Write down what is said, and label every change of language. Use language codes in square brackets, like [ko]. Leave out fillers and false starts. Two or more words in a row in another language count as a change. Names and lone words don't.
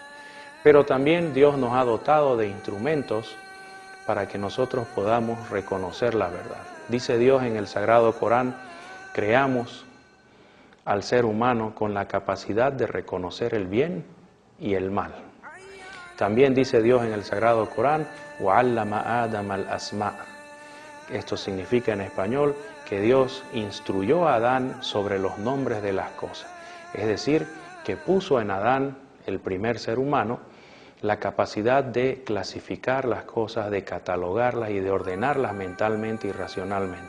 [es] Pero también Dios nos ha dotado de instrumentos para que nosotros podamos reconocer la verdad. Dice Dios en el Sagrado Corán, creamos al ser humano con la capacidad de reconocer el bien y el mal. También dice Dios en el Sagrado Corán, [ar] وَعَلَّمَ آدَمَ الْأَسْمَاءَ. [es] Esto significa en español que Dios instruyó a Adán sobre los nombres de las cosas. Es decir, que puso en Adán, el primer ser humano, la capacidad de clasificar las cosas, de catalogarlas y de ordenarlas mentalmente y racionalmente.